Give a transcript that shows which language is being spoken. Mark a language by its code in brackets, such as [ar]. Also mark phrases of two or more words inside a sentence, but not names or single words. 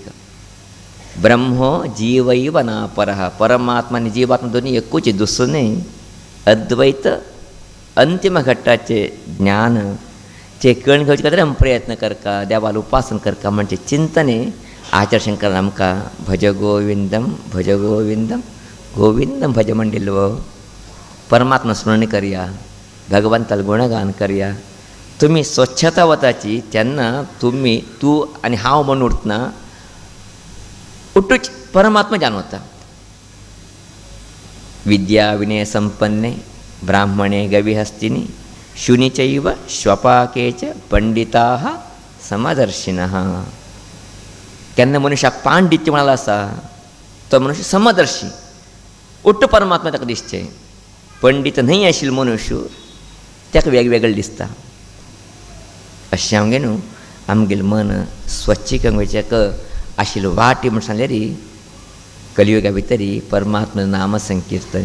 [sa] ब्रह्मो जीवैव ना परः, [kok] परमात्मा आनी जीवात्मा दोनी एकूच, दुसरो न्ही. अद्वैत अंतिम घट्टाचे ज्ञान चे कळून घेवचे खातीर आमी प्रयत्न करता, देवाला उपासन करता. म्हणजे चिंतने आचार्य शंकर आमकां [sa] भज गोविंदम, भज गोविंदम, गोविंदम भज [kok] म्हणिल्लो. परमात्मा स्मरण करया, भगवंताला गुणगान करया. तुमी स्वच्छता वताची तेन्ना तुमी तूं आनी हांव म्हणून उरतना उठूच परमात्मा जाणवता. [sa] विद्या विनय संपन्ने ब्राह्मणे गविहस्तिनी शुनिचैव श्वपाके च पंडिताः समदर्शिनः. [kok] केन्ना मनशाक पांडित्य म्हणाला आसा तो मनुष्य समदर्शी, उट्ट परमात्मा ताका दिसचे. पंडित न्हय आशिल्लो मनुष्य ताका वेगवेगळें दिसता. अशें आमगे न्हू आमगेलें मन स्वच्छ करचेक आशिल्लो वाटी म्हण सांगल्यारी कलियुगा भितरी परमात्मा नाम संकीर्तन.